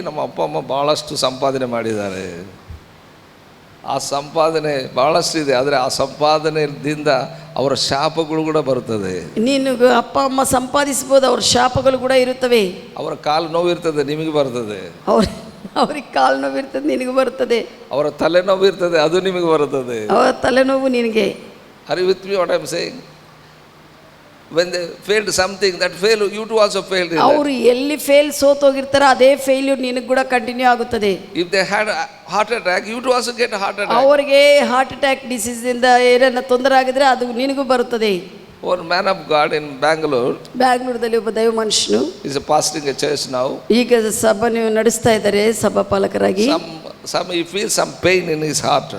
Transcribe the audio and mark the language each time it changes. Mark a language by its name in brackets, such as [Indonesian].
[Kannada] ನಮ್ಮ ಅಪ್ಪ ಅಮ್ಮ ಭಾಳಷ್ಟು ಸಂಪಾದನೆ ಮಾಡಿದ್ದಾರೆ, ಆ ಸಂಪಾದನೆ ಭಾಳಷ್ಟು ಇದೆ, ಆದರೆ ಆ ಸಂಪಾದನೆಯಿಂದ ಅವರ ಶಾಪಗಳು ಕೂಡ ಬರುತ್ತದೆ. ನೀನು ಅಪ್ಪ ಅಮ್ಮ ಸಂಪಾದಿಸ್ಬೋದು, ಅವ್ರ ಶಾಪಗಳು ಕೂಡ ಇರುತ್ತವೆ. ಅವರ ಕಾಲು ನೋವು ಇರ್ತದೆ, ನಿಮಗೆ ಬರ್ತದೆ. ಅವ್ರಿಗೆ ಕಾಲು ನೋವು ಇರ್ತದೆ, ನಿನಗೆ ಬರ್ತದೆ. ಅವರ ತಲೆನೋವು ಇರ್ತದೆ, ಅದು ನಿಮಗೆ ಬರುತ್ತದೆ. ಅವರ ತಲೆನೋವು ನಿನಗೆ. [English] Are you with me what I am saying? When they failed something, that fail you too also failed. [Kannada] ಅವರು ಎಲ್ಲಿ ಸೋತೋಗಿರ್ತಾರೋ ಅದೇ ಫೇಲ್ಯೂರ್ ನಿನಗೆ ಕೂಡ ಕಂಟಿನ್ಯೂ ಆಗುತ್ತದೆ. [English] If they had a heart attack, you too also get a heart attack. [Kannada] ಅವರಿಗೆ heart attack disease ಇಂದ ಏನನ್ನ ತೊಂದರೆ ಆಗಿದ್ರೆ ಅದು ನಿನಗೂ ಬರುತ್ತದೆ. [English] One man of God in Bangalore, [Kannada] ಬ್ಯಾಂಗ್ಳೂರದಲ್ಲಿ ಒಬ್ಬ ದೈವ ಮನುಷ್ಯನು [English] is a pastoring a church now. [Kannada] ಈಗ ಸಭೆಯನ್ನು ನಡೆಸ್ತಾ ಇದ್ದಾರೆ ಸಭಾಪಾಲಕರಾಗಿ. [English] Some he feels some pain in his heart.